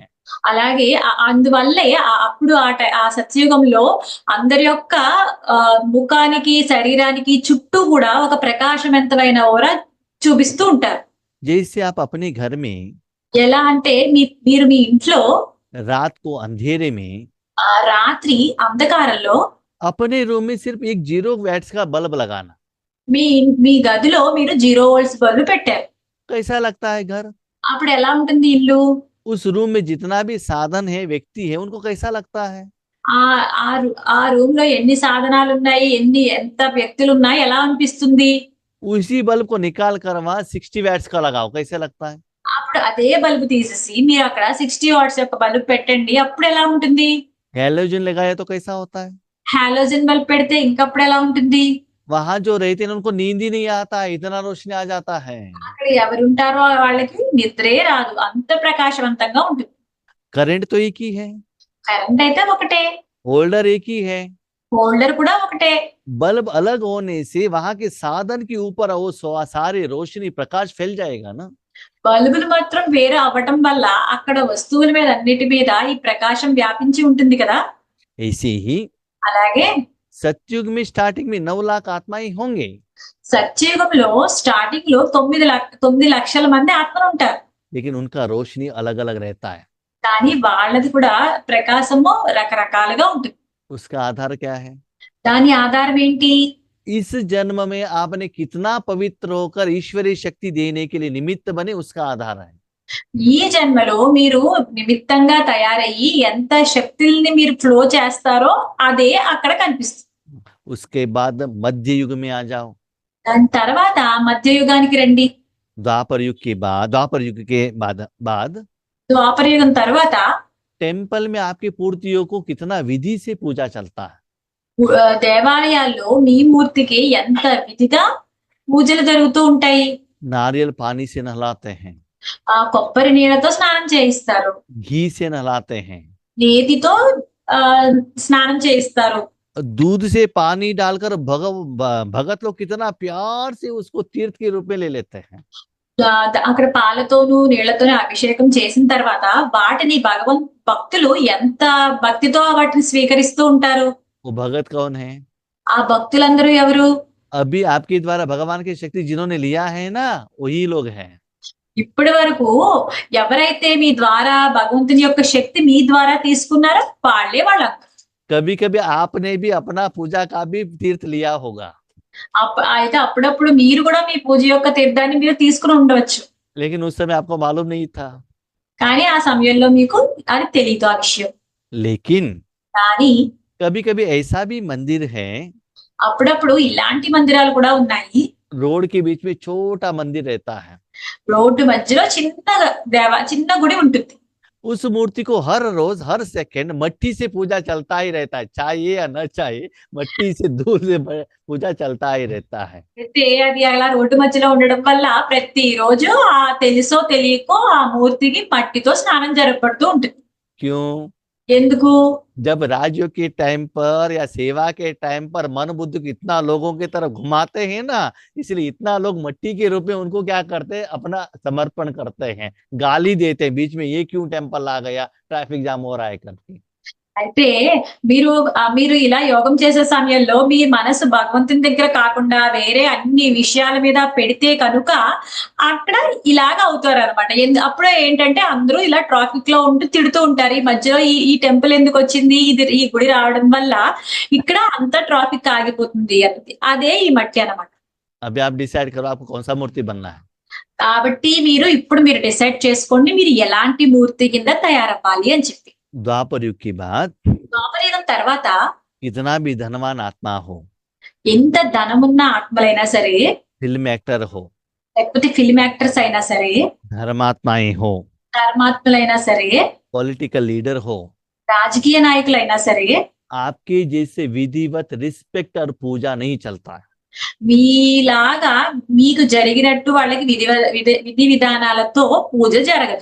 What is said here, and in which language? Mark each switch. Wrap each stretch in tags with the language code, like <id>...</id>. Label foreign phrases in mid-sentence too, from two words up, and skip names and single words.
<te>అలాగే అందువల్లే అప్పుడు ఆ సత్యయుగంలో అందరి యొక్క ముఖానికి, శరీరానికి చుట్టూ కూడా ఒక ప్రకాశవంతమైన ఓరా చూపిస్తూ ఉంటారు.</te> <hi>जैसे आप अपने घर में</hi> <te>ఎలా అంటే మీరు మీ ఇంట్లో</te> <hi>रात को अंधेरे में</hi> <te>రాత్రి అంధకారంలో</te> <hi>अपने रूम में सिर्फ एक 0 वैट्स का बल्ब लगाना,</hi> <te>మీ మీ గదిలో మీరు 0 వోల్ట్స్ బల్బు పెట్టారు.</te> <hi>कैसा लगता है घर?</hi> <te>అప్పుడు ఎలా ఉంటుంది ఇల్లు?</te> <hi>उस रूम में जितना भी साधन है, व्यक्ति है, उनको कैसा लगता है?</hi> <te>ఆ రూమ్ లో ఎన్ని సాధనాలు ఉన్నాయి, ఎంత వ్యక్తులు ఉన్నాయి, ఎలా అనిపిస్తుంది?</te> <hi>उसी बल्ब को निकाल कर वहां 60 वैट्स का लगाओ, कैसे लगता है?</hi> <te>అప్పుడు అదే బల్బు తీసేసి మీరు అక్కడ 60 వాట్స్ యొక్క బల్బు పెట్టండి, అప్పుడు ఎలా ఉంటుంది?</te> <hi>हैलोजन लगाया तो कैसा होता है?</hi> <te>హాలోజన్ బల్బ్ పెడితే ఇంకప్పుడు ఎలా ఉంటుంది?</te> <hi>वहां जो रहते हैं उनको नींद ही नहीं आता, इतना रोशनी आ जाता है।</hi> <te>అక్కడ ఎవరుంటారో వాళ్ళకి నిద్రే రాదు, అంత ప్రకాశవంతంగా ఉంటుంది.</te> <hi>करंट तो एक ही है,</hi> <te>కరెంట్ అయితే ఒకటే,</te> <hi>होल्डर एक ही है,</hi> <te>హోల్డర్ కూడా ఒకటే.</te> <hi>बल्ब अलग होने से वहां के साधन के ऊपर वो सारी रोशनी प्रकाश फैल जाएगा ना।</hi> <te>బల్బులు మాత్రం వేరే అవ్వటం వల్ల అక్కడ వస్తువుల మీద అన్నిటి మీద ఈ ప్రకాశం వ్యాపించి ఉంటుంది కదా.</te> <hi>ऐसे ही</hi> <te>అలాగే</te> <hi>सतयुग में स्टार्टिंग में 9 लाख आत्माएं होंगे,</hi> <te>సత్యయుగంలో స్టార్టింగ్ లో 9 లక్షల మంది ఆత్మలు ఉంటారు.</te> <hi>लेकिन उनका रोशनी अलग अलग रहता है।</hi> <te>కానీ వాళ్ళది కూడా ప్రకాశము రకరకాలుగా ఉంటుంది.</te> <hi>उसका आधार क्या है?</hi> <te>దాని ఆధారం ఏంటి?</te> <hi>इस जन्म में आपने कितना पवित्र होकर ईश्वरीय शक्ति देने के लिए निमित्त बने, उसका आधार है।</hi> <te>ఈ జన్మలో మీరు నిమిత్తంగా తయారయ్యి ఎంత శక్తుల్ని మీరు ఫ్లో చేస్తారో అదే అక్కడ కనిపిస్తుంది.</te> <hi>उसके बाद मध्य युग में आ जाओ,</hi> <te>దాని తర్వాత మధ్యయుగానికి రండి.</te> <hi>द्वापर युग के बाद</hi> <te>ద్వాపర యుగం తర్వాత</te> <hi>टेम्पल में आपकी मूर्तियों को कितना विधि से पूजा चलता है।</hi> <te>దేవాలయాల్లో మీ మూర్తికి ఎంత విధిగా పూజలు జరుగుతూ ఉంటాయి.</te> <hi>नारियल पानी से नहलाते हैं,</hi> <te>కొబ్బరి నీళ్ళతో స్నానం చేయిస్తారు,</te> <hi>घी से नहलाते हैं,</hi> <te>నేతితో స్నానం చేయిస్తారు.</te> <hi>दूध से पानी डालकर भगत लोग कितना प्यार से उसको तीर्थ के रूप में ले लेते हैं।</hi> <te>అక్కడ పాలతోనూ నీళ్లతోనూ అభిషేకం చేసిన తర్వాత వాటిని భక్తులు ఎంత భక్తితో వాటిని స్వీకరిస్తూ ఉంటారు.</te> <hi>वो भगत कौन है?</hi> <te>ఆ భక్తులందరూ ఎవరు?</te> <hi>अभी आपके द्वारा भगवान की शक्ति जिन्होंने लिया है ना, वही लोग हैं।</hi> <te>ఇప్పటి వరకు ఎవరైతే మీ ద్వారా భగవంతుని యొక్క శక్తి మీ ద్వారా తీసుకున్నారో వాళ్ళే వాళ్ళందరూ.</te> <hi>कभी कभी आपने भी अपना पूजा का भी तीर्थ लिया होगा,</hi> <te>అయితే అప్పుడప్పుడు మీరు కూడా మీ పూజ యొక్క తీర్థాన్ని మీరు తీసుకుని ఉండవచ్చు.</te> <hi>लेकिन उस समय आपको मालूम नहीं था।</hi> <te>కానీ ఆ సమయంలో మీకు అది తెలియదు ఆ విషయం.</te> <hi>लेकिन</hi> <te>కానీ</te> <hi>कभी कभी ऐसा भी मंदिर है,</hi> <te>అప్పుడప్పుడు ఇలాంటి మందిరాలు కూడా ఉన్నాయి.</te> <hi>रोड के बीच में छोटा मंदिर रहता है,</hi> <te>రోడ్డు మధ్యలో చిన్న గుడి ఉంటుంది.</te> <hi>उस मूर्ति को हर रोज हर सेकंड मट्टी से पूजा चलता ही रहता है, चाहिए या न चाहिए, मट्टी से दूर से पूजा चलता ही रहता है।</hi> <te>అయితే అది అలా రోడ్డు మధ్యలో ఉండడం వల్ల ప్రతి రోజు తెలుసో తెలియకో ఆ మూర్తికి మట్టితో స్నానం జరపడుతూ ఉంటుంది.</te> <hi>क्यों?</hi> <te>ఎందుకు?</te> <hi>जब राजयोग के टाइम पर या सेवा के टाइम पर मन बुद्ध को इतना लोगों की तरफ घुमाते हैं ना, इसलिए इतना लोग मट्टी के रूप में उनको क्या करते हैं, अपना समर्पण करते हैं, गाली देते हैं, बीच में ये क्यों टेम्पल आ गया,</hi> <en>traffic jam</en> <hi>हो रहा है करके।</hi> <te>అయితే మీరు ఇలా యోగం చేసే సమయంలో మీ మనసు భగవంతుని దగ్గర కాకుండా వేరే అన్ని విషయాల మీద పెడితే కనుక అక్కడ ఇలాగ అవుతారు అనమాట. అప్పుడు ఏంటంటే అందరూ ఇలా ట్రాఫిక్ లో ఉంటూ తిడుతూ ఉంటారు, ఈ మధ్యలో ఈ టెంపుల్ ఎందుకు వచ్చింది, ఈ గుడి రావడం వల్ల ఇక్కడ అంత ట్రాఫిక్ ఆగిపోతుంది అనేది. అదే ఈ మట్టి అనమాట.</te> <hi>अभी आप डिसाइड करो आपको कौन सा मूर्ति बनना है।</hi> <te>కాబట్టి ఇప్పుడు మీరు డిసైడ్ చేసుకోండి మీరు ఎలాంటి మూర్తి కింద తయారవ్వాలి అని చెప్పి.</te> <hi>द्वापर युग के बाद</hi> <te>ద్వాపర యుగం తర్వాత</te> <hi>कितना भी धनवान आत्मा हो,</hi> <te>ఎంత ధనమున్న ఆత్మలైనా సరే,</te> <en>film actor</en> <hi>हो,</hi> <te>లేకపోతే</te> <en>film actors</en> <te>అయినా సరే,</te> <hi>धर्मात्माएं हो,</hi> <te>ధర్మాత్ములైనా సరే,</te> <en>political leader</en> <hi>हो,</hi> <te>రాజకీయ నాయకులైనా సరే,</te> <hi>आपके जैसे विधिवत रिस्पेक्ट और पूजा नहीं चलता है।</hi> <te>మీలాగా మీకు జరిగినట్టు వాళ్ళకి విధి విధానాలతో పూజ జరగదు.</te>